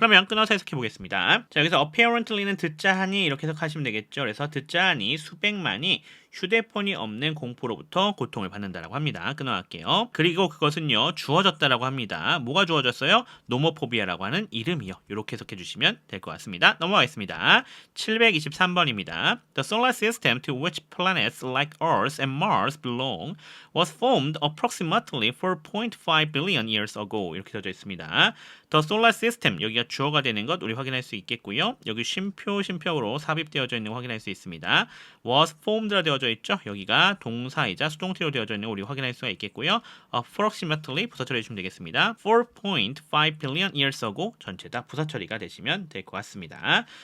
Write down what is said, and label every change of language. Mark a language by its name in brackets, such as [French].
[Korean] 그러면 끊어서 해석해 보겠습니다. 자, 여기서 apparently는 듣자 하니 이렇게 해석하시면 되겠죠. 그래서 듣자 하니 수백만이 휴대폰이 없는 공포로부터 고통을 받는다라고 합니다. 끊어갈게요. 그리고 그것은요, 주어졌다라고 합니다. 뭐가 주어졌어요? 노모포비아라고 하는 이름이요. 이렇게 해석해 주시면 될 것 같습니다. 넘어가겠습니다. 723번입니다. [English] The solar system to which planets like Earth and Mars belong was formed approximately 4.5 billion years ago. [Korean] 이렇게 되어져 있습니다. The solar system, 여기가 주어가 되는 것 우리 확인할 수 있겠고요. 여기 쉼표로 삽입되어져 있는 거 확인할 수 있습니다. was formed라 되어져 있죠. 여기가 동사이자 수동태로 되어져 있는 거 우리 확인할 수가 있겠고요. approximately 부사 처리해 주시면 되겠습니다. 4.5 billion years ago 전체 다 부사 처리가 되시면 될 것 같습니다.